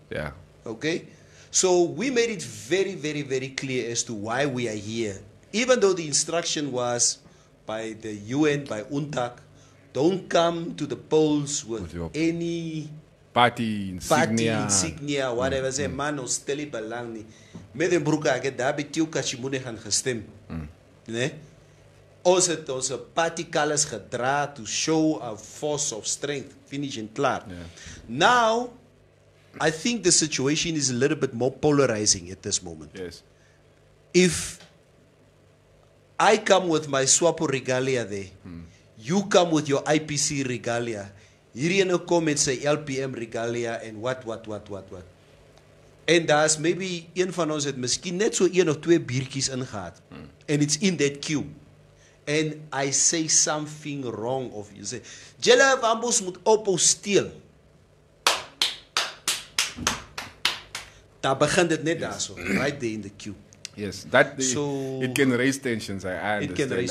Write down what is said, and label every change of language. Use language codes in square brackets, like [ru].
[en] Yeah. Okay? So we made it very, very, very clear as to why we are here. Even though the instruction was by the UN, by UNTAC, don't come to the polls with any party insignia, [af] whatever. [en] Say, man, [af] ons stel nie belang nie. Met 'n broek ek het daar by Tieu Kashimune gaan gestem. Nee? Ons het ons [en] party colors [af] gedra [en] to show a force of strength. Finish and klaar. Yeah. Now, I think the situation is a little bit more polarizing at this moment. Yes. If I come with my SWAPO regalia there, you come with your IPC regalia, [af] hierdie ene kom met sy [en] LPM regalia en what. [af] En daar's maybe een van ons het miskien net so 1 of 2 biertjies ingehaat. [en] And it's in that queue. And I say something wrong of you. [af] Say, julle wambos moet ophou steel. Daar begin dit net daarso, [en] right there in the queue. Yes, it can raise tensions. I understand.